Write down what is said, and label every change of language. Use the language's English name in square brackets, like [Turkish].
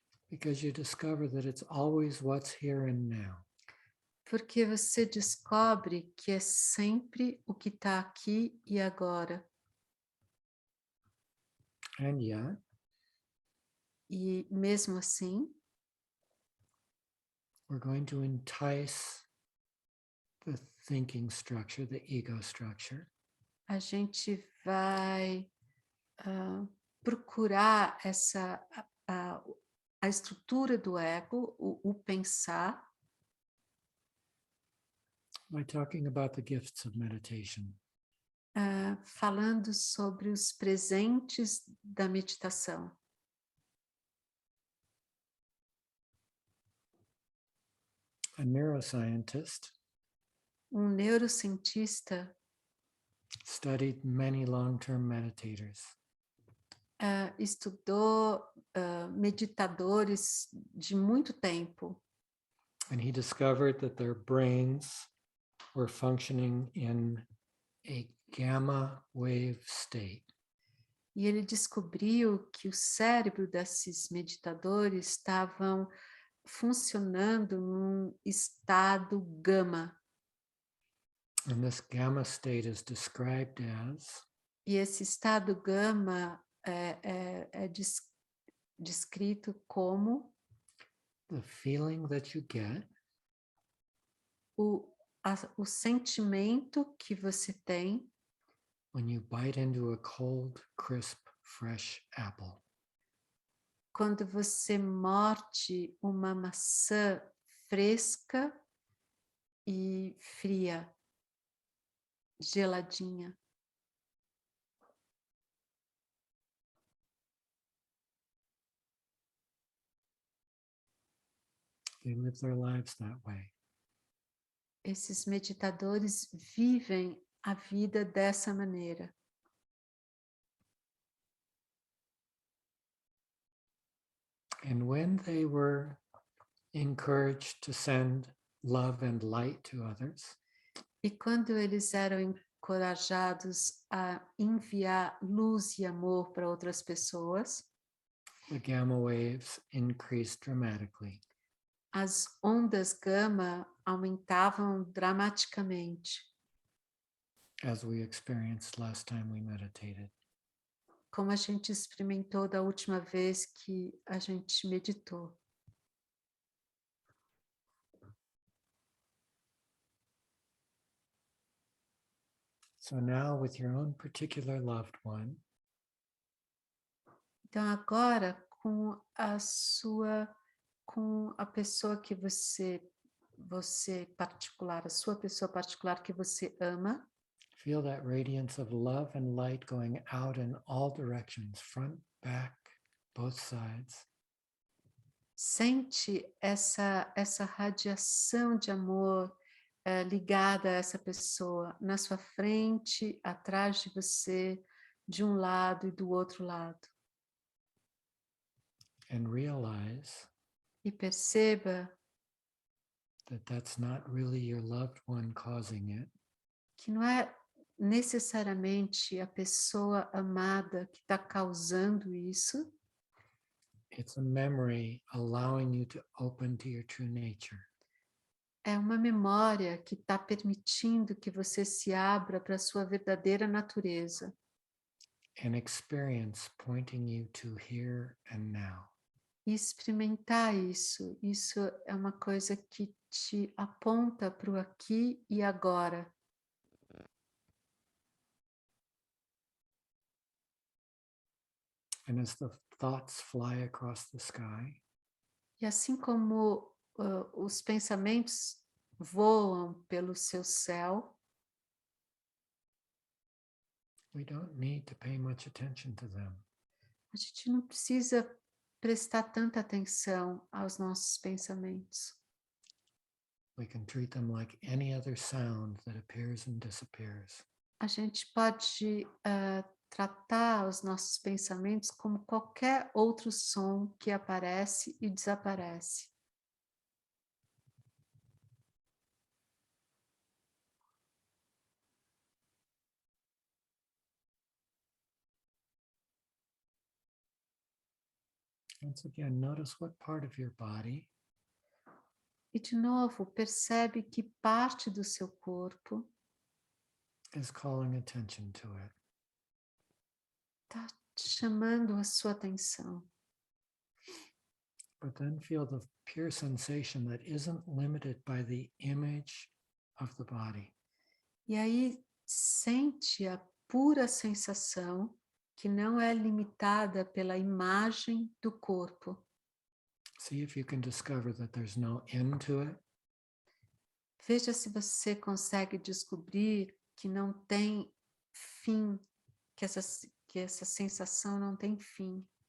[English] Because you discover that it's always what's here and now. [Portuguese] porque você descobre que é sempre o que está aqui e agora. [English] And yet, [Portuguese] E mesmo assim, [English] we're going to entice the thinking structure, the ego structure, [Portuguese] a gente vai procurar a estrutura do ego, o pensar, [English] by talking about the gifts of meditation. [Portuguese] falando sobre os presentes da meditação. [English] A neuroscientist [Portuguese] Neurocientista [English] studied many long-term meditators. [Portuguese] estudou meditadores de muito tempo. [English] And he discovered that their brains were functioning in a gamma wave state. [Portuguese] E ele descobriu que o cérebro desses meditadores estavam funcionando num estado gama. [English] And this gamma state is described as [Portuguese] E esse estado gama é descrito como [English] the feeling that you get [Portuguese] o sentimento que você tem [English] when you bite into a cold, crisp, fresh apple. [Portuguese] quando você morde uma maçã fresca e fria, geladinha. [English] They live their lives that way. [Portuguese] Esses meditadores vivem a vida dessa maneira. [English] And when they were encouraged to send love and light to others, [Portuguese] E quando eles eram encorajados a enviar luz e amor para outras pessoas, [English] the gamma waves increased dramatically. [Portuguese] as ondas gama aumentavam dramaticamente, [English] As we experienced last time we meditated. [Portuguese] como a gente experimentou da última vez que a gente meditou. [English] So now with your own particular loved one, [Portuguese] Então agora com a pessoa que você particular, a sua pessoa particular que você ama, [English] feel that radiance of love and light going out in all directions, front, back, both sides. [Portuguese] sente essa radiação de amor ligada a essa pessoa na sua frente, atrás de você, de um lado e do outro lado. [English] And realize [Portuguese] E perceba [English] that that's not really your loved one causing it. [Portuguese] que não é necessariamente a pessoa amada que está causando isso, [English] It's a memory allowing you to open to your true nature. [Portuguese] é uma memória que está permitindo que você se abra para a sua verdadeira natureza. [English] An experience pointing you to here and now. [Portuguese] E experimentar isso é uma coisa que te aponta para o aqui e agora. [English] And as the thoughts fly across the sky, [Portuguese] E assim como os pensamentos voam pelo seu céu, [English] we don't need to pay much attention to them. [Portuguese] a gente não precisa prestar tanta atenção aos nossos pensamentos. [English] We can treat them like any other sound that appears and disappears. [Portuguese] A gente pode tratar os nossos pensamentos como qualquer outro som que aparece e desaparece. [English] Once again, notice what part of your body [Portuguese] E de novo, percebe que parte do seu corpo [English] is calling attention to it. [Portuguese] está chamando a sua atenção. [English] But then feel the pure sensation that isn't limited by the image of the body. [Portuguese] E aí sente a pura sensação que não é limitada pela imagem do corpo. [English] See if you can discover that there's no end to it. [Portuguese] Veja se você consegue descobrir que não tem fim, que essa sensação não tem fim.